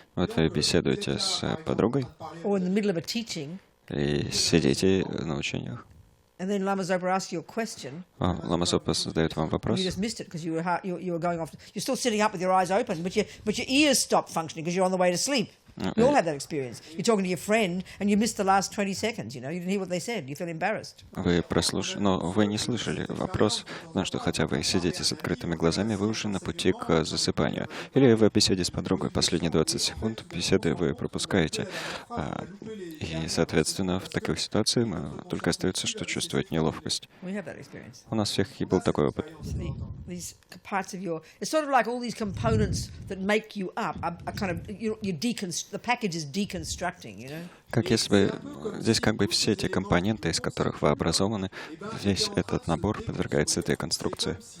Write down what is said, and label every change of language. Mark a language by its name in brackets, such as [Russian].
[Russian] Вот вы беседуете с подругой [English] or in the middle of a teaching, [Russian] и сидите на учениях. [English] and then Lama Zopa asks you a question. [Russian] Лама Зопа задает вам вопрос. [English] You just missed it because you were going off. You're still sitting up with your eyes open, but your ears stop functioning because you're on the way to sleep. You all have that experience. You're talking to your friend and you missed the last 20 seconds. You know, you didn't hear what they said. You feel embarrassed. [Russian] Вы прослушали, но вы не слышали вопрос, потому что хотя вы сидите с открытыми глазами, вы уже на пути к засыпанию. Или вы в беседе с подругой последние 20 секунд беседы вы пропускаете. И, соответственно, в таких ситуациях только остается, что чувствовать неловкость. [English] We have that experience. [Russian] У нас всех и был такой опыт. [English] So these parts of your, it's sort of like all these components that make you up are kind of, the package is deconstructing, you know? [Russian] Как если бы здесь как бы все эти компоненты, из которых вы образованы, весь этот набор подвергается этой конструкции.